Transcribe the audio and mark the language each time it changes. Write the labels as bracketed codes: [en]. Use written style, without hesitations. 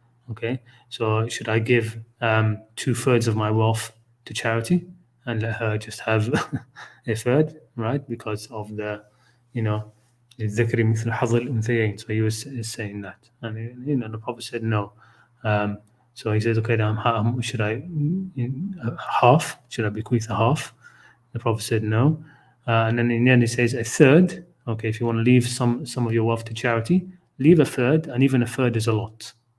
[en] Okay, so should I give 2/3 of my wealth to charity and let her just have a third, right? Because of the, [ar] الذكر مثل حظ الأنثيين. [en] So he was saying that, and the Prophet said no. So he says, okay, then should I half? Should I bequeath a half? The Prophet said no. And then in the end, he says a third. Okay, if you want to leave some of your wealth to charity, leave a third, and even a third is a lot.